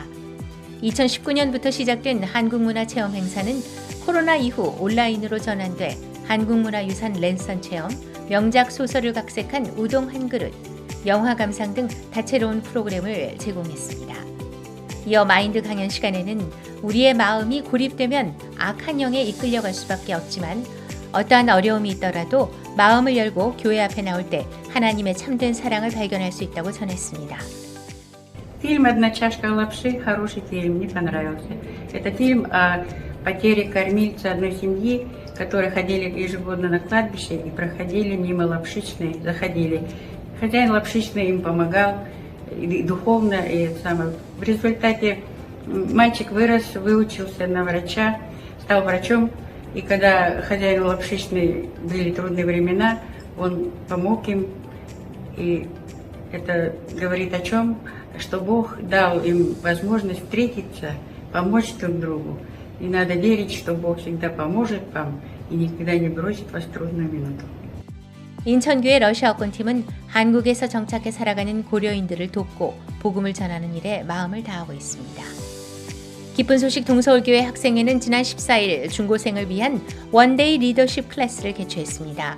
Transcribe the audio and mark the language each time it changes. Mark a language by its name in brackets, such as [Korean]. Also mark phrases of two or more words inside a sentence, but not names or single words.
[Korean] 2019년부터 시작된 한국문화체험 행사는 코로나 이후 온라인으로 전환돼 한국문화유산 랜선 체험, 명작 소설을 각색한 우동 한 그릇, 영화 감상 등 다채로운 프로그램을 제공했습니다. 이어 마인드 강연 시간에는 우리의 마음이 고립되면 악한 영에 이끌려갈 수밖에 없지만 어떠한 어려움이 있더라도 마음을 열고 교회 앞에 나올 때 하나님의 참된 사랑을 발견할 수 있다고 전했습니다. [Russian] Фильм «Одна чашка лапши» хороший фильм, мне понравился. Это фильм о потере кормильца одной семьи, которые ходили ежегодно на кладбище и проходили мимо лапшичной, заходили. Хозяин лапшичной им помогал и духовно, и самое. В результате мальчик вырос, выучился на врача, стал врачом. И когда хозяину лапшичной были трудные времена, он помог им. И это говорит о чем? Что Бог дал им возможность встретиться, помочь друг другу. И надо верить, что Бог всегда поможет вам и никогда не бросит вас в трудную минуту. [Korean] 인천교회 러시아어권팀은 한국에서 정착해 살아가는 고려인들을 돕고 복음을 전하는 일에 마음을 다하고 있습니다. 기쁜 소식 동서울교회 학생회는 지난 14일 중고생을 위한 원데이 리더십 클래스를 개최했습니다.